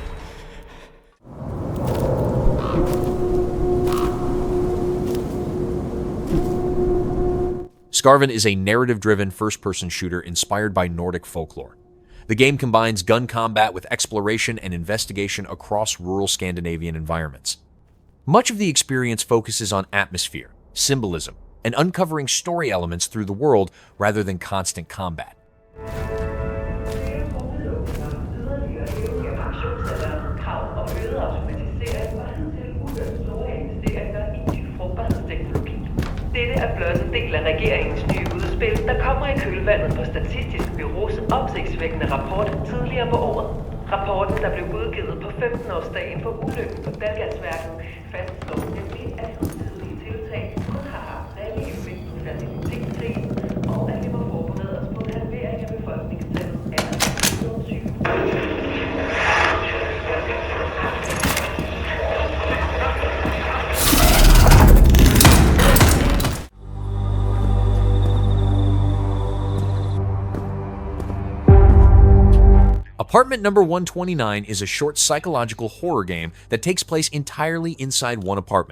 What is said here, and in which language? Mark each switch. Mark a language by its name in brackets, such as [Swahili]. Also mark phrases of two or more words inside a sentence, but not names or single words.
[English] Skarven is a narrative-driven first-person shooter inspired by Nordic folklore. The game combines gun combat with exploration and investigation across rural Scandinavian environments. Much of the experience focuses on atmosphere, symbolism, and uncovering story elements through the world rather than constant combat. [Danish] Dette er blot en del af regeringens nye udspil, der kommer i kølvandet på Statistisk Bureaus opsigtsvækkende rapport tidligere på året. Rapporten, der blev udgivet på 15-årsdagen for ulykken på Dalgasværket, fastslår nemlig, at hidtidige tiltag kun har haft reel effekt på fertilitetskrisen, og at vi må forberede os på en halvering af befolkningstallet allerede 2020. [English] Apartment Number 129 is a short psychological horror game that takes place entirely inside one apartment.